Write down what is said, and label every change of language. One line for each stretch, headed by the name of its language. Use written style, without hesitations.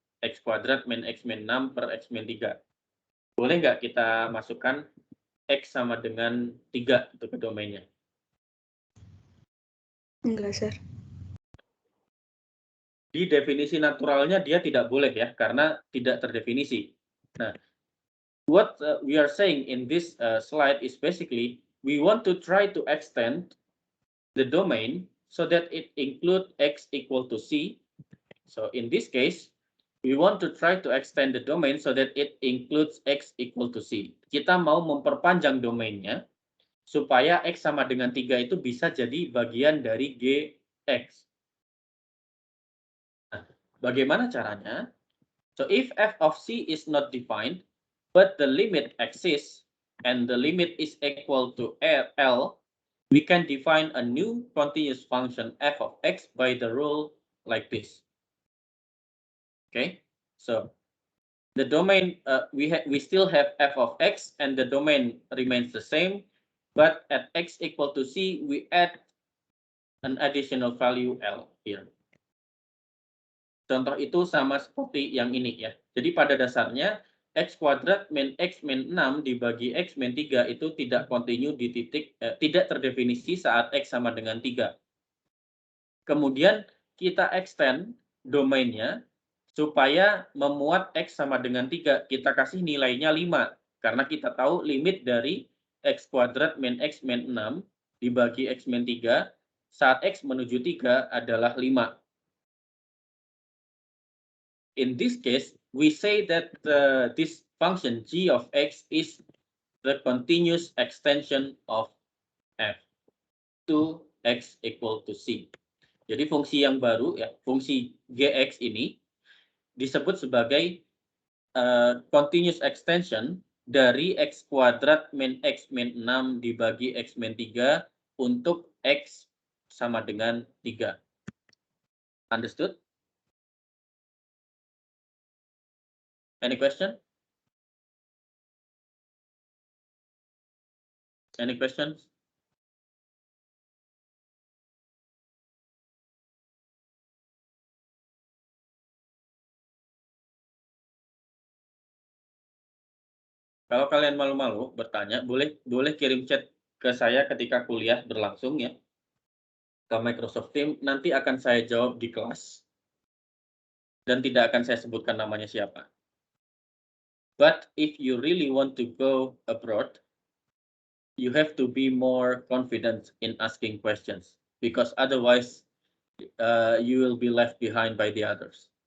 Indonesian: X kuadrat min X min 6 per X min 3. Boleh nggak kita masukkan X sama dengan 3 itu ke domainnya? Enggak, sir. Di definisi naturalnya dia tidak boleh ya, karena tidak terdefinisi.
English: Nah, what we are saying in this slide is basically we want to try to extend the domain so that it include X equal to C. So in this case, we want to try to extend the domain so that it includes X equal to C.
Indonesian: Kita mau memperpanjang domainnya supaya X sama dengan 3 itu bisa jadi bagian dari GX. Nah, bagaimana caranya?
English: So if f of C is not defined, but the limit exists and the limit is equal to L, we can define a new continuous function f of X by the rule like this. Okay, so the domain, we still have f of X and the domain remains the same, but at X equal to C, we add an additional value L here.
Indonesian: Contoh itu sama seperti yang ini ya. Jadi pada dasarnya X kuadrat min X min 6 dibagi X min 3 itu tidak continue di titik, tidak terdefinisi saat X sama dengan 3. Kemudian kita extend domainnya supaya memuat X sama dengan 3. Kita kasih nilainya 5. Karena kita tahu limit dari X kuadrat min X min 6 dibagi X min 3 saat X menuju 3 adalah 5.
English: In this case, we say that this function g of x is the continuous extension of f to x equal to c.
Indonesian: Jadi fungsi yang baru ya, fungsi gx ini disebut sebagai continuous extension dari x kuadrat min x min 6 dibagi x min 3 untuk x sama dengan 3.
English: Understood? Any question? Any questions?
Indonesian: Kalau kalian malu-malu bertanya, boleh kirim chat ke saya ketika kuliah berlangsung ya, ke Microsoft Teams. Nanti akan saya jawab di kelas dan tidak akan saya sebutkan namanya siapa.
English: But if you really want to go abroad, you have to be more confident in asking questions because otherwise you will be left behind by the others.